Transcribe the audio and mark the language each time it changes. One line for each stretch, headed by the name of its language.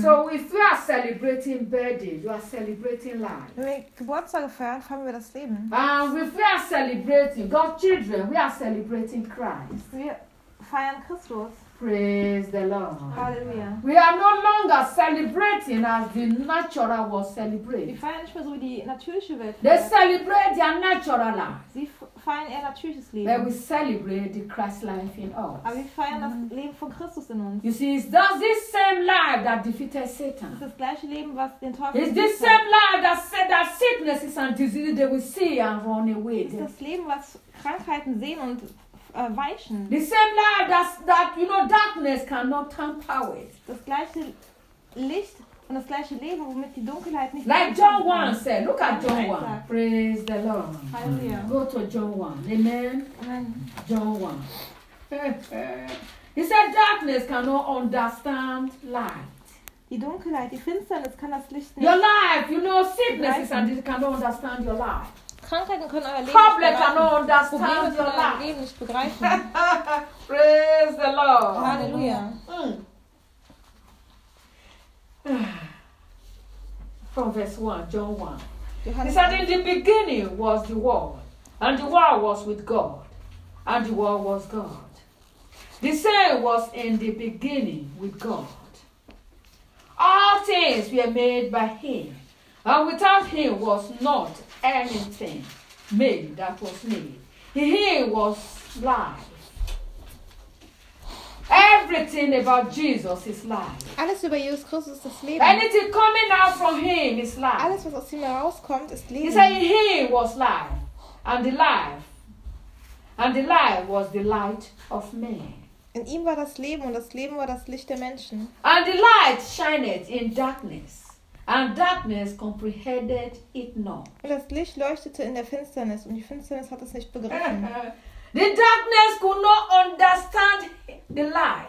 English: So if you are celebrating birthday, you are celebrating life.
German: Wenn wir Geburtstage feiern, feiern wir das Leben.
English: And if we are celebrating God's children, we are celebrating Christ.
German: Wir feiern Christus.
English: Praise the Lord. Hallelujah. We are no longer celebrating as the natural world celebrates.
German: Wir feiern nicht mehr so wie die natürliche Welt.
English: They celebrate their natural life.
German: Sie feiern ihr natürliches Leben.
English: But we celebrate the Christ life in us.
German: Aber wir feiern das Leben von Christus in uns.
English: You see, it's just this same life that defeated Satan.
German: Das gleiche Leben, was den Teufel.
English: It's this same life that said that sicknesses and diseases they will see and run away.
German: Ist das Leben, was Krankheiten sehen und weichen.
English: The same life that you know darkness cannot tamper with.
German: Das gleiche Licht und das gleiche Leben, womit die Dunkelheit nicht.
English: Like John 1 said, look at John 1. Praise the Lord. Hallelujah. Go to John 1. Amen. Amen. John 1. He said darkness cannot understand light.
German: Die Dunkelheit, die Finsternis kann das Licht nicht.
English: Your life, you know, sicknesses and it cannot understand your life.
German: Krankheiten können euer Leben Problem nicht begreifen. Probleme können euer Leben nicht begreifen.
English: Praise the Lord.
German: Halleluja.
English: From verse 1, John 1. He said, in the beginning was the Word, and the Word was with God, and the Word was God. The same was in the beginning with God. All things were made by Him, and without Him was not anything made that was made. He was life. Everything about Jesus is life.
German: Alles über Jesus Christus ist das Leben.
English: Anything coming out from Him is life.
German: Alles, was aus ihm herauskommt, ist Leben.
English: He said He was life, and the life And the life was the light of men.
German: In ihm war das Leben und das Leben war das Licht der Menschen.
English: And the light shined in darkness, and darkness comprehended it not.
German: Und das Licht leuchtete in der Finsternis und die Finsternis hat es nicht begriffen.
English: The darkness could not understand the light.